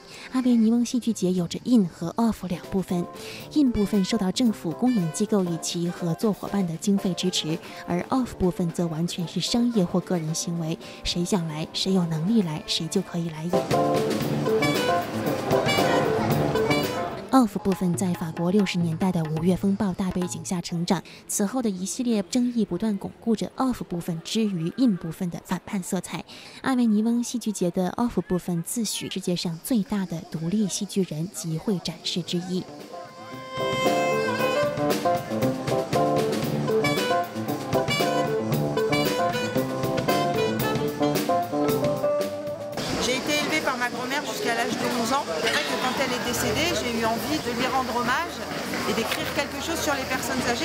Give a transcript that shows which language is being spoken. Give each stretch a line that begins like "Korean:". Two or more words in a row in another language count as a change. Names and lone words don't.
Chinese: 阿维尼翁戏剧节有着 in 和 off 两部分 ，in 部分受到政府、公营机构以及合作伙伴的经费支持，而 off 部分则完全是商业或个人行为，谁想来，谁有能力来，谁就可以来演。off 部分在法国60年代的5月风暴大背景下成长，此后的一系列争议不断巩固着 off 部分之于 in 部分的反叛色彩。阿维尼翁戏剧节的 off 部分自诩世界上最大的独立戏剧人集会展示之一。
French: Ma grand-mère jusqu'à l'âge de 11 ans. C'est vrai que quand elle est décédée, j'ai eu envie de lui rendre hommage et d'écrire quelque chose sur les personnes âgées.